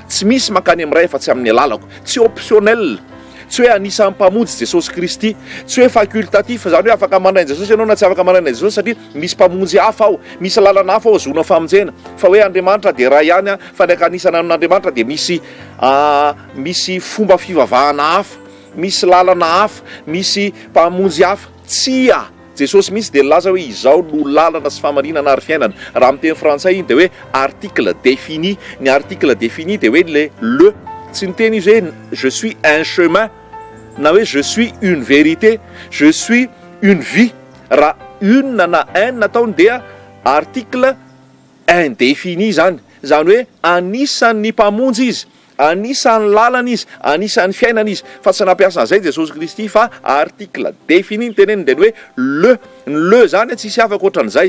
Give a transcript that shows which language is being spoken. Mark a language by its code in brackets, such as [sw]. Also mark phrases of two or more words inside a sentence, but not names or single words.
[mg] Tsy misy mankany amin'iray fa tsy amin'ny alalako. Tsy optionnel, tsy hoe anisan'ny mpamonjy Jesosy Kristy, tsy hoe facultatif, zany hoe afaka manainy Jesosy ianao na tsy afaka manainy Jesosy satria misy mpamonjy hafa ao, misy lalana hafa ao azona famonjena, fa hoe Andriamanitra dia raha ihany fa ny ankanisana amin'Andriamanitra dia misy fomba fivavahana hafa, misy lalana hafa, misy mpamonjy hafa. Tsia Jesosy misy dia laza hoe izao no lalana sy famarinana ary fiainana. Raha amin'ny teny frantsay iny dia hoe [fr] article défini. [mg] Ny [fr] article défini [mg] dia hoe le tsy ny teny izy hoe [fr] je suis un chemin [mg] na hoe [fr] je suis une vérité, je suis une vie. [mg] Raha une na un nataony dia [fr] article indéfini [mg] zany. Zany hoe anisan'ny mpamonjy izy, anisan'ny lalana izy, anisan'ny fiainana izy. Fa tsy nampiasa an'izay Jesosy Kristy fa [fr] article défini [mg] ny teneniny dia hoe le zany tsisy afaka ohatran'izay.